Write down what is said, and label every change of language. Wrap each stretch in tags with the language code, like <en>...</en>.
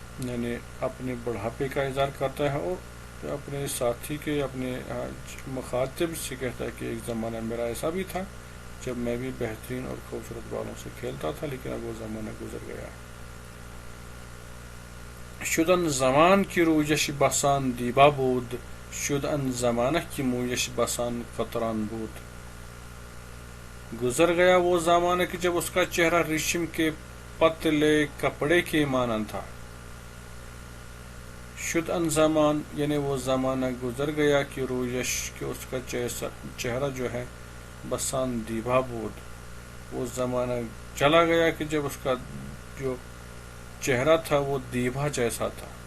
<ur>یعنی اپنے بڑھاپے کا اظہار کرتا ہے اور اپنے ساتھی کے، اپنے مخاطب سے کہتا ہے کہ ایک زمانہ میرا ایسا بھی تھا جب میں بھی بہترین اور خوبصورت بالوں سے کھیلتا تھا، لیکن اب وہ زمانہ گزر گیا.</ur> <fa>شدن زمان کی رویش بسان دیبا بود، شدن زمانہ کی مویش بسان قطران بود.</fa> <ur>گزر گیا وہ زمانہ کہ جب اس کا چہرہ ریشم کے پتلے کپڑے کے مانند تھا.</ur> <fa>شد ان زمان</fa> <ur>یعنی وہ زمانہ گزر گیا کہ رویش کہ اس کا چہرہ جو ہے</ur> <fa>بسان دیبا بود،</fa> <ur>وہ زمانہ چلا گیا کہ جب اس کا جو چہرہ تھا وہ دیبا جیسا تھا.</ur>